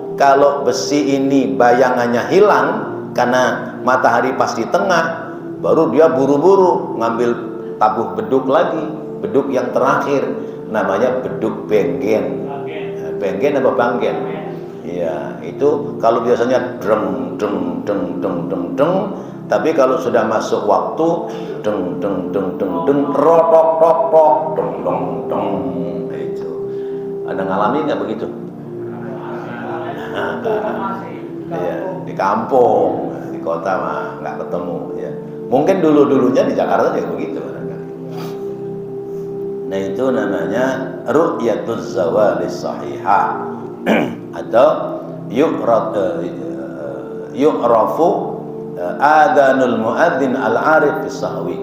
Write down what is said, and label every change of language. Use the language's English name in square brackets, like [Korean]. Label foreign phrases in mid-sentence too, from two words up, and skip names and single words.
[Indonesian] Kalau besi ini bayangannya hilang karena matahari pas di tengah, baru dia buru-buru ngambil tabuh beduk lagi, beduk yang terakhir, namanya beduk benggen. Benggen apa banggen? Iya, itu kalau biasanya dreng dreng dreng dreng dreng dreng, tapi kalau sudah masuk waktu dreng dreng dreng dreng dreng rotok rotok dreng dreng dreng, itu. Ada ngalami nggak begitu? Ya, di kampung, di kota mah nggak ketemu ya. Mungkin dulunya di Jakarta juga begitu. Nah itu namanya [Arabic] رؤية الزوال الصحيحة [Indonesian] atau [Arabic] يعرف أذان المؤذن العارف بالصحو.